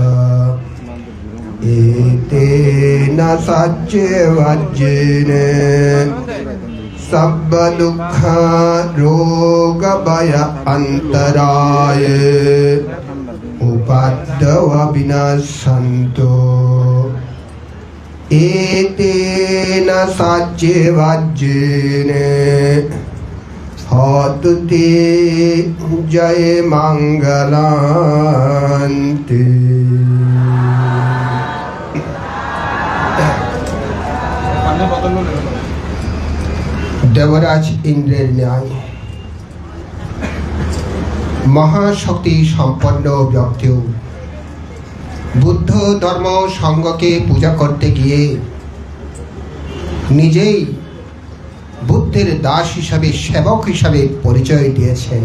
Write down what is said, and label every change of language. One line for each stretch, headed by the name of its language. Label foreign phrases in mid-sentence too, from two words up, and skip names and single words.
Pali: एतेन सच्चवाच्येन सब दुःख रोग भय अंतराय उपाद्यव विनाशन्तु एतेन सच्चवाच्येन होतु ते जय मंगलान्ते।
Bangla: দেবরাজ ইন্দ্রের ন্যায় মহাশক্তি সম্পন্ন ব্যক্তিও বুদ্ধ ধর্ম সংঘকে পূজা করতে গিয়ে নিজেই বুদ্ধের দাস হিসাবে সেবক হিসাবে পরিচয় দিয়েছেন।